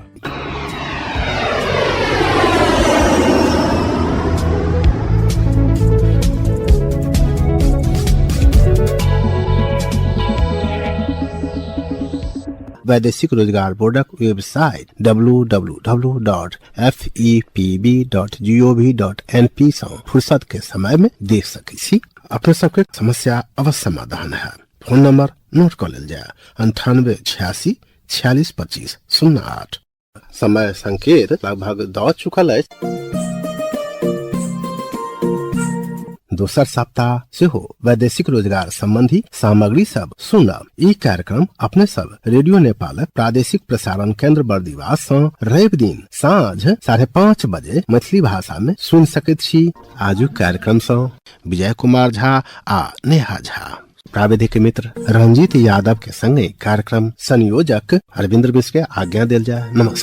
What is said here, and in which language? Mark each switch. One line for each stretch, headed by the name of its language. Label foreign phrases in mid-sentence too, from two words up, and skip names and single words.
Maithili: वैदेशिक रोजगार बोर्डक वेबसाइट www.fepb.gov.np सँ फुर्सत के समय में देख सकै छी। अपने सबके समस्या अवश्य समाधान है। फोन नंबर नोट कर लेल जाय 9886 462508। समय संकेत लगभग द चुकल है। दोसर सप्ताह से हो वैदेशिक रोजगार संबंधी सामग्री सब सुनब। ई कार्यक्रम अपने सब रेडियो नेपाल प्रादेशिक प्रसारण केंद्र बर्दिवास सँ रवि दिन साँझ 5:30 बजे मैथिली भाषा में सुन सकैत छी। आजु कार्यक्रम सँ विजय कुमार झा आ नेहा झा, प्राविधिक मित्र रंजीत यादव के संगे कार्यक्रम संयोजक अरविंद मिश्र के आज्ञा देल जाय।